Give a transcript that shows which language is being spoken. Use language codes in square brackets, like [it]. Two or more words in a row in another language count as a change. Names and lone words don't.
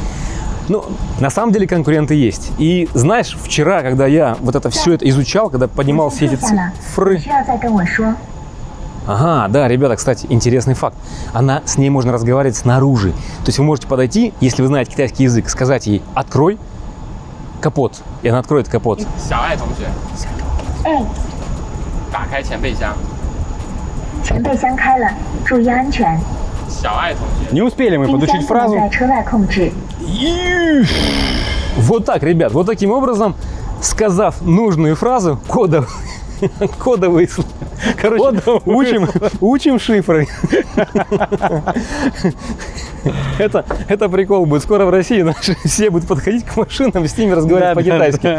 [ru] Ну, на самом деле конкуренты есть. И знаешь, вчера, когда я вот это все это изучал, когда поднимал все эти цифры... Ага, да, ребята, кстати, интересный факт. С ней можно разговаривать снаружи. То есть вы можете подойти, если вы знаете китайский язык, сказать ей «открой капот», и она откроет капот. [zh] 小爱同学，哎，打开前备箱。前备箱开了，注意安全。小爱同学， [ru] Не успели мы [zh] 冰箱 [ru] подучить [zh] 不能 [ru] фразу. [zh] 在车外控制。 [ru] Вот так, ребят, вот таким образом, сказав нужную фразу, кодовый, короче, учим шифры. Это прикол будет. Скоро в России наши все будут подходить к машинам, с ними разговаривать по-китайски.